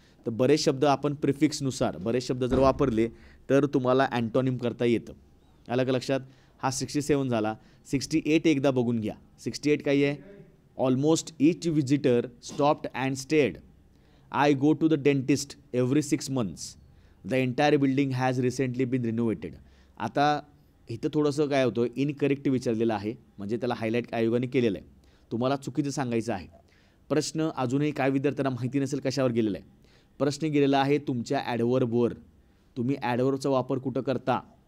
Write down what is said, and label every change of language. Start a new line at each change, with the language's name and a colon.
Marathi: तर बरेच शब्द आपण प्रिफिक्सनुसार बरेच शब्द जर वापरले तर तुम्हाला अँटोनिम करता येतं. आलं का लक्षात? हा 67 झाला. 68 एकदा बघून घ्या. 68 काय आहे?
English: Almost each visitor stopped and stayed. I go to the dentist every 6 months. The entire building has recently been renovated.
Marathi: आता इथं थोडंसं काय होतं, इनकरेक्ट विचारलेलं आहे, म्हणजे त्याला हायलाईट आयोगाने केलेलं आहे. तुम्हाला चुकीचं सांगायचं आहे. प्रश्न अजूनही काय विद्यार्थ्यांना माहिती नसेल कशावर गेलेला आहे. प्रश्न गेलेला आहे तुमच्या ॲडवर्बवर. तुम्ही ॲडवर्बचा वापर कुठं करता?